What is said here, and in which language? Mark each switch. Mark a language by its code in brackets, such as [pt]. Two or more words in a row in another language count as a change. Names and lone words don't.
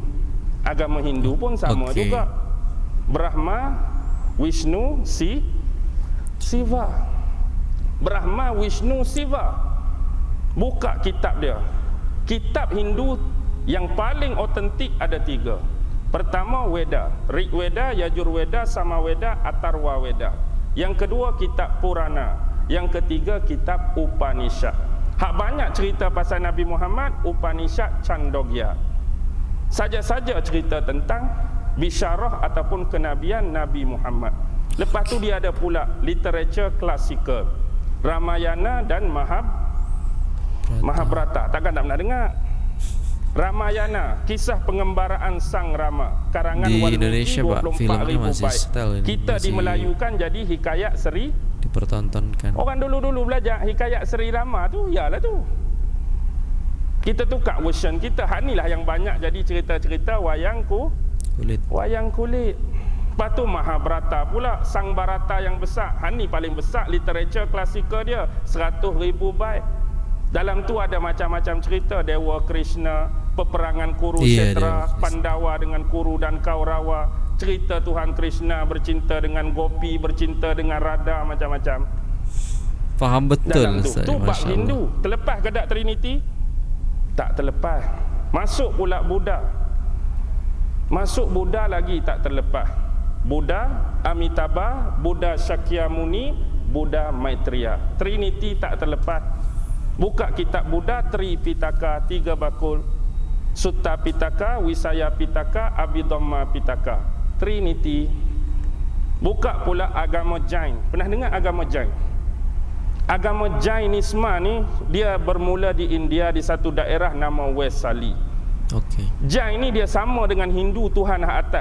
[ms] Agama Hindu pun sama juga. Brahma, Vishnu, Siva. Brahma, Vishnu, Siva. Buka kitab dia. Kitab Hindu yang paling otentik ada 3. Pertama Weda, Rig Weda, Yajur Weda, Sama Weda, Atharva Weda. Yang kedua kitab Purana. Yang ketiga kitab Upanishad. Hak banyak cerita pasal Nabi Muhammad, Upanishad Chandogya. Saja-saja cerita tentang bisyarah ataupun kenabian Nabi Muhammad. Lepas tu dia ada pula literature klasikal, Ramayana dan Mahabharata. Takkan tak pernah dengar? Ramayana, kisah pengembaraan Sang Rama, karangan di Walmiki, Indonesia Pak, filmnya 24,000 masih bait. style ini, Kita masih dimelayukan jadi hikayat seri. dipertontonkan. Orang dulu-dulu belajar hikayat Seri Rama tu, yalah tu. Kita tukar version kita. Hak ni lah yang banyak jadi cerita-cerita wayang Kulit. Lepas tu Mahabharata pula, Sang Bharata yang besar. Hak ni paling besar literature klasikal dia, 100,000 bait. Dalam tu ada macam-macam cerita, Dewa Krishna, peperangan Kurukshetra, Pandawa dengan Kuru dan Kaurawa, cerita Tuhan Krishna bercinta dengan Gopi, bercinta dengan Radha, macam-macam. Faham betul Dalam tu, Ustaz, tu bab Masya Hindu. Allah. Terlepas ke tak Trinity? Tak terlepas. Masuk pula Buddha. Masuk Buddha lagi tak terlepas. Buddha Amitabha, Buddha Shakyamuni, Buddha Maitreya. Trinity tak terlepas. Buka kitab Buddha, Tripitaka, 3 bakul, Sutta Pitaka, Wisaya Pitaka, Abhidhamma Pitaka. Trinity. Buka pula agama Jain. Pernah dengar agama Jain? Agama Jainisma ni dia bermula di India, di satu daerah nama Vesali. Okey. Jain ni dia sama dengan Hindu, Tuhan hak atas.